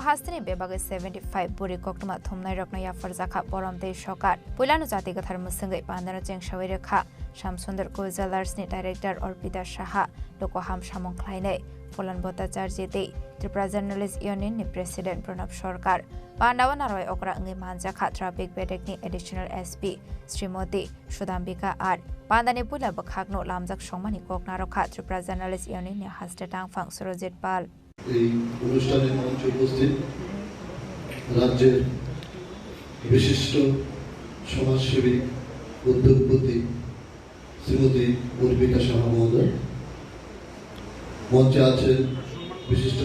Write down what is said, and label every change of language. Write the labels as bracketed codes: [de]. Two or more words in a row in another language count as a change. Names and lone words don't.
[trp] Hasteni Bebage 75 Buri Koknuma Thumnai Rokna Yafar Zakha Poromtei Shokar Pulanu Jati Gathar Musangai Pandana Jeng Shawirekha Shamsundar Co Jewelers ni Director Orpita Shaha Lokoham Shamong Khlaine Phulan Bhattacharya Day Tripura Journalist Union ni President Pranab Sarkar Pandawa Narwai Okra Angai Manjaka Traffic Bedekni [en] Additional SP [trp] Srimoti Shudhambika R Pandani Pula Bakhagno Lamjak Shomani Koknarokha Tripura Journalist Union ni Haste Tangfang Surojit Pal [bn] এই অনুষ্ঠানের মঞ্চে উপস্থিত রাজ্যের বিশিষ্ট সমাজসেবী উদ্যোগপতি শ্রীমতী অর্পিতা সাহা মহোদয় মঞ্চে আছেন বিশিষ্ট